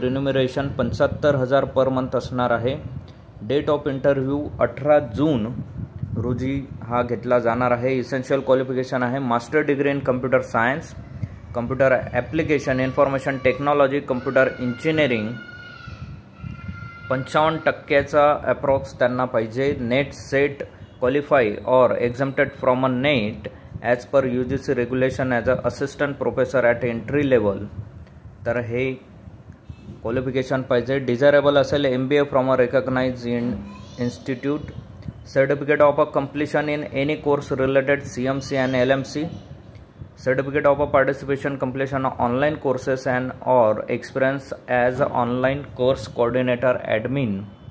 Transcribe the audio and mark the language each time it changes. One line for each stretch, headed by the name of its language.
Marathi: रिन्युमरेशन 75,000 per month असणार आहे।
English: date of interview
Marathi: 18 जून रोजी हा घेतला जाणार आहे।
English: essential qualification
Marathi: आहे
English: Master degree in computer science, computer application, information technology, computer engineering.
Marathi: 55% approx त्यांना पाहिजे।
English: NET SET qualify और exempted from a NET as per UGC regulation as a assistant professor at entry level.
Marathi: तर हे qualification पाहिजे।
English: desirable
Marathi: असेल
English: MBA from a recognise institute, certificate of a completion in any course related CMC and LMC, certificate of a participation completion online courses and और experience as a online course coordinator admin.